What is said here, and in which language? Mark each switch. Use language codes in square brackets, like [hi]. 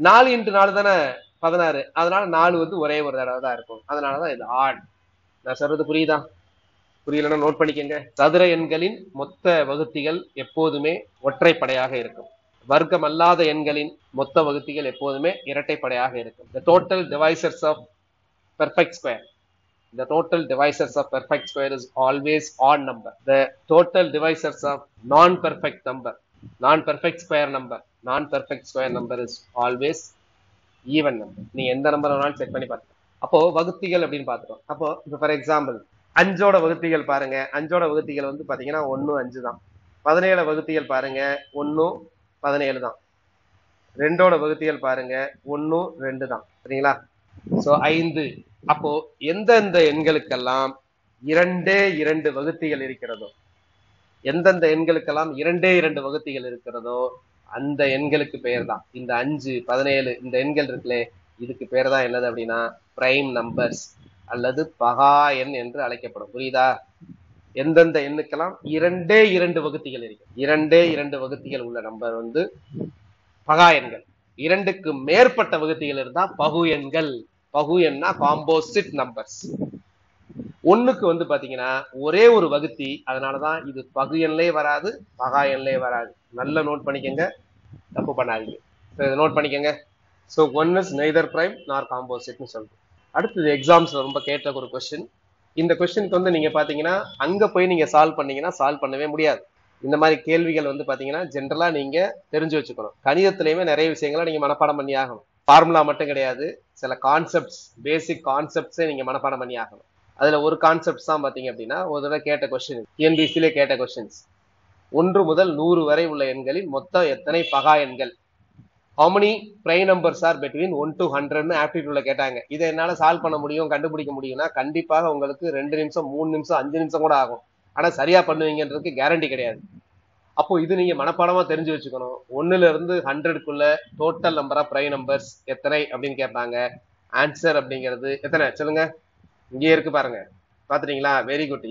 [ta] 4 × 4 தானே 16, அதனால 4 வந்து ஒரே ஒரு தடவை தான் இருக்கும். அதனாலதான் இது ஆட். நான் சொல்றது புரியுதா? புரியலன்னா நோட் பண்ணிக்கங்க. சதுர எண்களின் மொத்த வகுத்திகள் எப்போதுமே ஒற்றைப்படையாக இருக்கும். வர்க்கம் அல்லாத எண்களின் மொத்த வகுத்திகள் எப்போதுமே இரட்டைப்படையாக இருக்கும். [en] The total divisors of perfect square. The total divisors of perfect square is always odd number. The total divisors of non-perfect number, non-perfect square number is always even number. [ta] நீ எந்த நம்பர் வேணாலும் செக் பண்ணி பார்த்துக்கலாம். அப்போ வகுத்திகள் அப்படின்னு பார்த்துட்டோம். அப்போ இப்போ ஃபார் எக்ஸாம்பிள் 5ஓட வகுத்திகள் பாருங்க. 5ஓட வகுத்திகள் வந்து பாத்தீங்கன்னா 1 5 தான். 17 வகுத்திகள் பாருங்க 1 17 தான். 2ஓட வகுத்திகள் பாருங்க 1 2 தான். சரிங்களா? சோ 5. அப்போ எந்தெந்த எண்களுக்கெல்லாம் 2 2 வகுத்திகள் இருக்கிறதோ, எந்தெந்த எண்களுக்கெல்லாம் 2 2 வகுத்திகள் இருக்கிறதோ அந்த எண்களுக்கு பெயர் தான் இந்த 5 17 இந்த எண்கள் இருக்குல்ல, இதுக்கு பேர் தான் என்னது அப்படின்னா பிரைம் நம்பர்ஸ் அல்லது பகா எண் என்று அழைக்கப்படும். புரியுதா? எந்தெந்த எண்ணுக்கெல்லாம் 2 2 வகுத்திகள் இருக்கு, 2 2 வகுத்திகள் உள்ள நம்பர் வந்து பகா எண்கள். 2க்கு மேற்பட்ட வகுத்திகள் இருந்தா பகு எண்கள். பகு எண்ணா காம்போசிட் நம்பர்ஸ். 1க்கு வந்து பாத்தீங்கன்னா ஒரே ஒரு வகுத்தி, அதனாலதான் இது பகு எண்லே வராது, பகா எண்லே வராது. நல்ல நோட் பண்ணிக்கங்க, தப்பு பண்ணாதீங்க. நோட் பண்ணிக்கங்க. So [en] 1 is neither prime nor composite [ta] னு சொல்றோம். அடுத்தது எக்ஸாம்ஸ்ல ரொம்ப கேட்ட ஒரு கொஸ்டின். இந்த கொஸ்டினுக்கு வந்து நீங்க பாத்தீங்கன்னா அங்க போய் நீங்க சால்வ் பண்ணீங்கன்னா சால்வ் பண்ணவே முடியாது. இந்த மாதிரி கேள்விகள் வந்து பாத்தீங்கன்னா ஜென்ரலா நீங்க தெரிஞ்சு வச்சுக்கணும். கணிதத்திலயுமே நிறைய விஷயங்களை நீங்க மனப்பாடம் பண்ணி ஆகணும். ஃபார்முலா மட்டும் கிடையாது, சில கான்செப்ட்ஸ், பேசிக் கான்செப்ட்ஸே நீங்க மனப்பாடம் பண்ணி ஆகணும். அதுல ஒரு கான்செப்ட்ஸ் தான் பாத்தீங்க அப்படின்னா ஒரு தடவை கேட்ட கொஸ்டின், டிஎன்பிசிலே கேட்ட கொஸ்டின்ஸ். 1 முதல் 100 வரை உள்ள எண்களில் மொத்தம் எத்தனை பகா எண்கள்? [en] How many prime numbers are between 1 to 100 [ta] ஆப்டிடியூட்ல கேட்டாங்க. இதை என்னால சால்வ் பண்ண முடியும், கண்டுபிடிக்க முடியும்னா கண்டிப்பாக உங்களுக்கு 2 நிமிஷம் 3 நிமிஷம் 5 நிமிஷம் கூட ஆகும். ஆனா சரியா பண்ணுவீங்கன்றதுக்கு கேரண்டி கிடையாது. அப்போ இது நீங்க மனப்பாடமா தெரிஞ்சு வச்சுக்கணும். 1ல இருந்து 100க்குள்ள total number of prime numbers எத்தனை அப்படின்னு கேட்பாங்க. ஆன்சர் அப்படிங்கிறது எத்தனை சொல்லுங்க? இங்கே இருக்கு பாருங்க, பாத்துட்டீங்களா? Very good.